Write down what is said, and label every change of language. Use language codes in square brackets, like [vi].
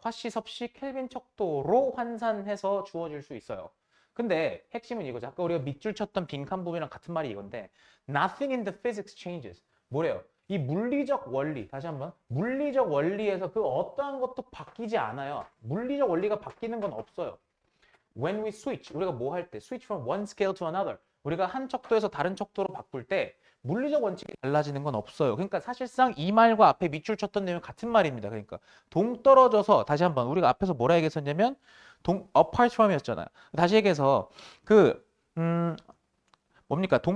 [ko] 화씨, 섭씨, 켈빈 척도로 환산해서 주어질 수 있어요. 근데 핵심은 이거죠. 아까 우리가 밑줄 쳤던 빈칸 부분이랑 같은 말이 이건데 [en] Nothing in the physics changes. [ko] 뭐래요? 이 물리적 원리, 다시 한번 물리적 원리에서 그 어떠한 것도 바뀌지 않아요. 물리적 원리가 바뀌는 건 없어요. [en] When we switch, [ko] 우리가 뭐 할 때, [en] switch from one scale to another. [ko] 우리가 한 척도에서 다른 척도로 바꿀 때 물리적 원칙이 달라지는 건 없어요. 그러니까 사실상 이 말과 앞에 밑줄 쳤던 내용 같은 말입니다. 그러니까 동떨어져서 다시 한번 우리가 앞에서 뭐라 얘기했었냐면 [en] apart from [ko] 이었잖아요. 다시 얘기해서 그 뭡니까?